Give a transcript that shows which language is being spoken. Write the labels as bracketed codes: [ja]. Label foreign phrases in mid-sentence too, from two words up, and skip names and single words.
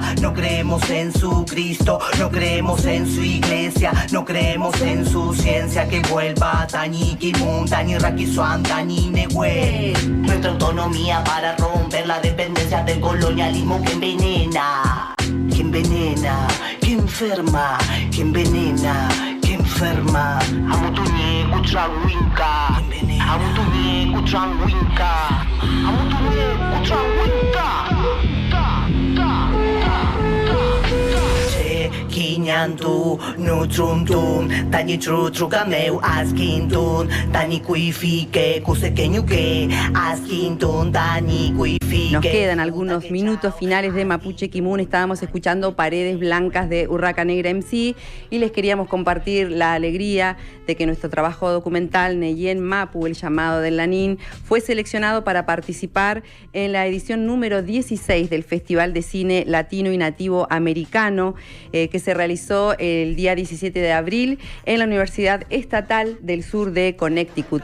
[es] No creemos en su Cristo, no creemos en su iglesia, no creemos en su ciencia. Que vuelva Tani Kimun, Tani Rakisuan, Tani Nehue. Nuestra autonomía para romper la dependencia del colonialismo que envenena. Que envenena, que enferma, que envenena, que enferma. [arn] Amutunye kuchawinka, amutunye kuchawinka, amutunye kuchawinka. Kinyantu, nutrumtum, tani trukameu, askintun, tani kuifike, kusekeñuke, askintun, tani kuifike. [es] Nos quedan algunos minutos finales de Mapuche Kimun. Estábamos escuchando Paredes Blancas de Urraca Negra MC y les queríamos compartir la alegría de que nuestro trabajo documental Neyen Mapu, el llamado del Lanín, fue seleccionado para participar en la edición número 16 del Festival de Cine Latino y Nativo Americano, que se realizó el día 17 de abril en la Universidad Estatal del Sur de Connecticut.